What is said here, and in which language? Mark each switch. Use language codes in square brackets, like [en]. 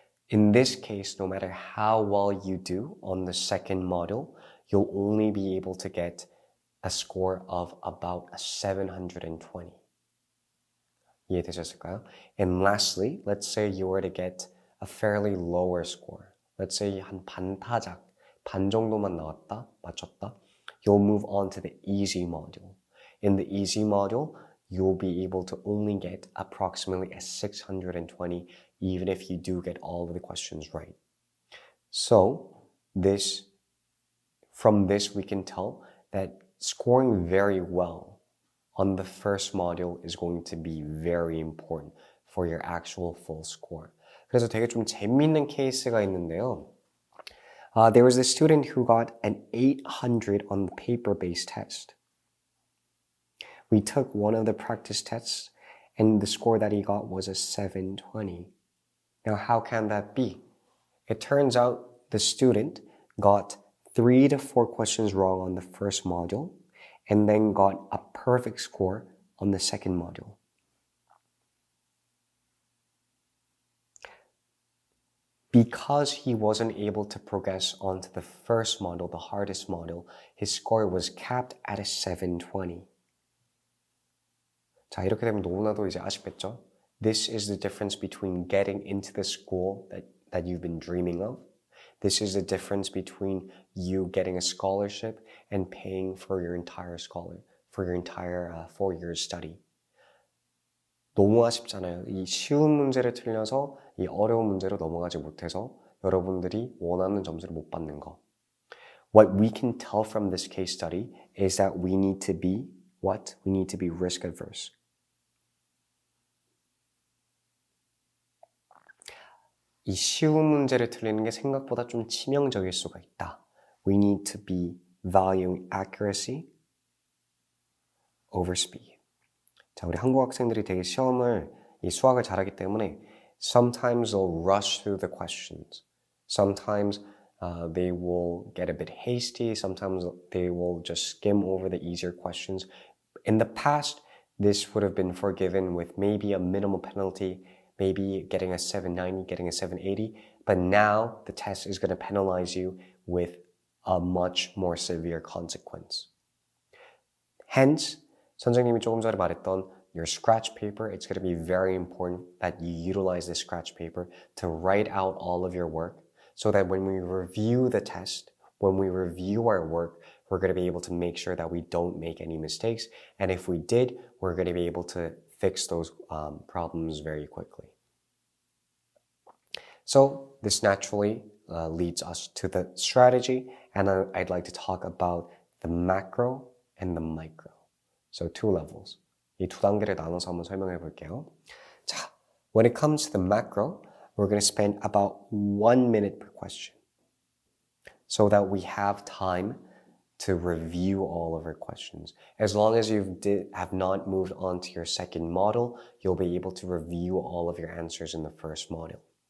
[en] In this case, no matter how well you do on the second module, you'll only be able to get a score of about a 720. [ko] 이해되셨을까요? [en] And lastly, let's say you were to get a fairly lower score. Let's say [ko] 한 반타작, 반 정도만 나왔다, 맞췄다. [en] You'll move on to the easy module. In the easy module, you'll be able to only get approximately a 620 even if you do get all of the questions right. So from this we can tell that scoring very well on the first module is going to be very important for your actual full score. [ko] 그래서 되게 좀 재밌는 케이스가 있는데요. [en] There was a student who got an 800 on the paper-based test. We took one of the practice tests and the score that he got was a 720. Now, how can that be? It turns out the student got 3 to 4 questions wrong on the first module and then got a perfect score on the second module. Because he wasn't able to progress onto the first module, the hardest module, his score was capped at a 720. [ko] 자, 이렇게 되면 너무나도 이제 아쉽겠죠? [en] This is the difference between getting into the school that you've been dreaming of. This is the difference between you getting a scholarship and paying for your entire 4 years study. [ko] 너무 아쉽잖아요. 이 쉬운 문제를 틀려서 이 어려운 문제로 넘어가지 못해서 여러분들이 원하는 점수를 못 받는 거. [en] What we can tell from this case study is that we need to be what? We need to be risk averse. [ko] 이 쉬운 문제를 틀리는 게 생각보다 좀 치명적일 수가 있다. [en] We need to be valuing accuracy over speed. [ko] 자, 우리 한국 학생들이 되게 이 수학을 잘하기 때문에 [en] sometimes they'll rush through the questions. Sometimes they will get a bit hasty. Sometimes they will just skim over the easier questions. In the past, this would have been forgiven with maybe a minimal penalty, maybe getting a 790, getting a 780. But now the test is going to penalize you with a much more severe consequence. Hence, [ko] 선생님이 조금 전에 말했던 [en] your scratch paper, it's going to be very important that you utilize this scratch paper to write out all of your work so that when we review the test, when we review our work, we're going to be able to make sure that we don't make any mistakes. And if we did, we're going to be able to fix those problems very quickly. So this naturally leads us to the strategy, and I'd like to talk about the macro and the micro. So 2 levels. [ko] 이 2단계를 나눠서 한번 설명해 볼게요. [en] 자, when it comes to the macro, we're going to spend about 1 minute per question so that we have time to review all of our questions. As long as you have not moved on to your second model, you'll be able to review all of your answers in the first module.